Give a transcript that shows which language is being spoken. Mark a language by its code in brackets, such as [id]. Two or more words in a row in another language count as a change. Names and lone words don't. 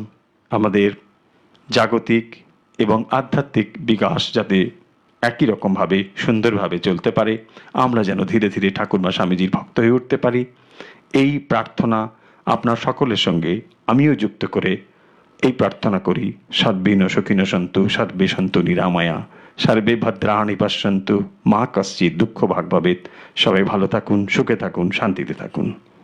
[bn] আমাদের জাগতিক এবং আধ্যাত্মিক বিকাশ যাতে একই রকমভাবে সুন্দরভাবে চলতে পারে, আমরা যেন ধীরে ধীরে ঠাকুর মা স্বামীজির ভক্ত হয়ে উঠতে পারি, এই প্রার্থনা আপনার সকলের সঙ্গে আমিও যুক্ত করে এই প্রার্থনা করি। [sa] সদ্বিন সুখিন সন্তু, সর্বে সন্তু নিরাময়া, সর্বে ভদ্রাণি পশ্যন্তু, মা কশ্চিৎ দুঃখ ভাগ ভবেৎ। [bn] সবাই ভালো থাকুন, সুখে থাকুন, শান্তিতে থাকুন।